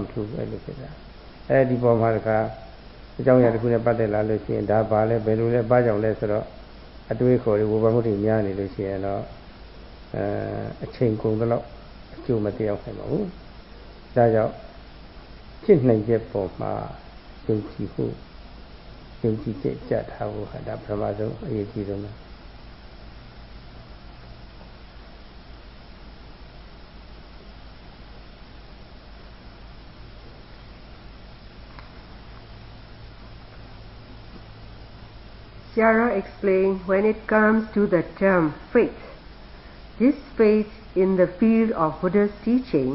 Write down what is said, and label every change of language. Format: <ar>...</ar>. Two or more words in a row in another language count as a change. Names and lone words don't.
<my>ထူးဘူးအဲ့လိုဖြစ်တာအဲဒီပေါ်မှာတခါအကြောင်းအရာတစ်ခုနဲ့ပတ်သက်လာလို့ရှိရင်ဒါဘာလဲဘယ်လိုလဲဘာကြောင့်လဲဆိုတော့အတွေးခေါ်တွေဝေဘာမှုတွေများနေလို့ရှိရင်တော့အချိန်ကုန်တော့အကျိုးမတည့်ရောက်နိုင်ပါဘူးဒါကြောင့်ဖြစ်နိုင်တဲ့ပုံမှာယုံကြည်မှုယုံကြည်ချက်ကြထားဖို့ဟာဒါပထမဆုံးအရေးကြီးဆုံးပဲ</my> <en>Sierra explained when it comes to the term faith, this faith in the field of Buddha's teaching,</en>